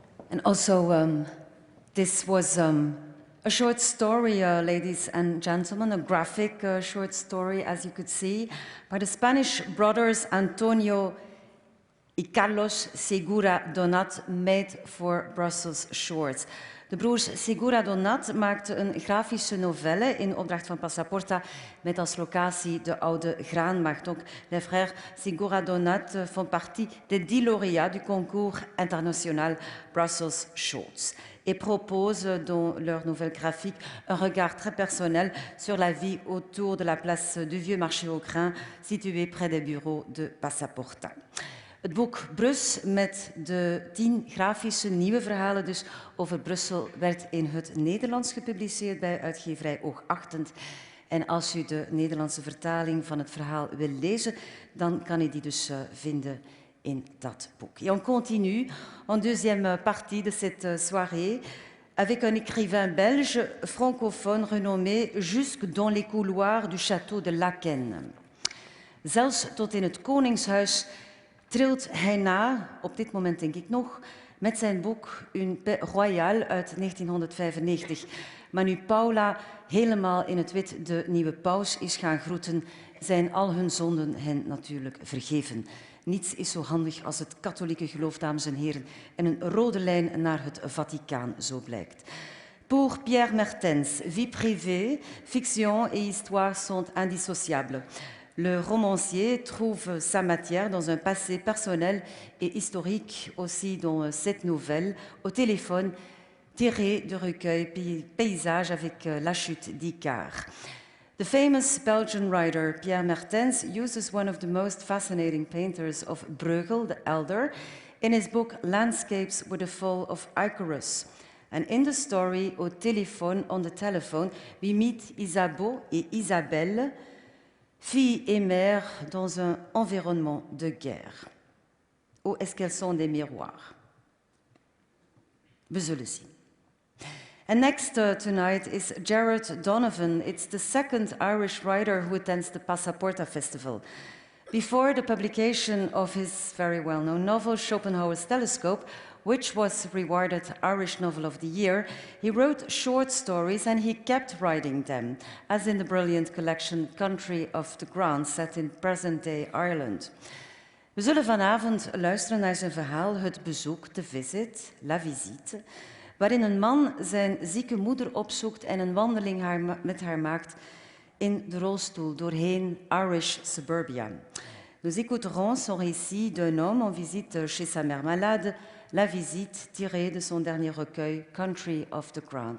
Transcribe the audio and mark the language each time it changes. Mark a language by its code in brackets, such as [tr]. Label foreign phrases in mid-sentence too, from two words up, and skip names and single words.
[en] And also, this was a short story, ladies and gentlemen, a graphic short story, as you could see, by the Spanish brothers Antonio y Carlos Segura Donat, made for Brussels Shorts. [nl] De broers Segura Donat maakten een grafische novelle in opdracht van Passa Porta met als locatie de oude graanmarkt. [fr] Donc, les frères Segura Donat font partie des 10 lauréats du concours international Brussels Shorts et proposent dans leur nouvelle graphique un regard très personnel sur la vie autour de la place du Vieux Marché aux Grains située près des bureaux de Passa Porta. [nl] Het boek Brus met de 10 grafische nieuwe verhalen dus over Brussel werd in het Nederlands gepubliceerd bij uitgeverij Oogachtend. En als u de Nederlandse vertaling van het verhaal wil lezen, dan kan u die dus vinden in dat boek. [fr] Et on continue en deuxième partie de cette soirée avec un écrivain belge francophone renommé jusque dans les couloirs du château de Laeken. [nl] Zelfs tot in het Koningshuis trilt hij na, op dit moment denk ik nog, met zijn boek Une paix royale uit 1995. Maar nu Paula helemaal in het wit de nieuwe paus is gaan groeten, zijn al hun zonden hen natuurlijk vergeven. Niets is zo handig als het katholieke geloof, dames en heren, en een rode lijn naar het Vaticaan, zo blijkt. [fr] Pour Pierre Mertens, vie privée, fiction et histoire sont indissociables. Le romancier trouve sa matière dans un passé personnel et historique, aussi dans cette nouvelle, au téléphone, tirée de recueil Paysage avec la chute d'Icare. [en] The famous Belgian writer Pierre Mertens uses one of the most fascinating painters of Bruegel the Elder in his book Landscapes with the Fall of Icarus. And in the story, [fr] au téléphone, [en] on the telephone, we meet [fr] Isabeau et Isabelle, fille et mère dans un environnement de guerre. Ou est-ce qu'elles sont des miroirs? [nl] We zullen zien. [en] And next tonight is Jared Donovan. It's the second Irish writer who attends the Passa Porta Festival. Before the publication of his very well-known novel, Schopenhauer's Telescope, which was rewarded Irish Novel of the Year, he wrote short stories and he kept writing them, as in the brilliant collection Country of the Ground, set in present-day Ireland. [nl] We zullen vanavond luisteren naar zijn verhaal Het Bezoek, The Visit, La Visite, waarin een man zijn zieke moeder opzoekt en een wandeling met haar maakt in de rolstoel doorheen [en] Irish suburbia. [fr] Nous écouterons son récit d'un homme en visite chez sa mère malade, La Visite, tirée de son dernier recueil, Country of the Ground.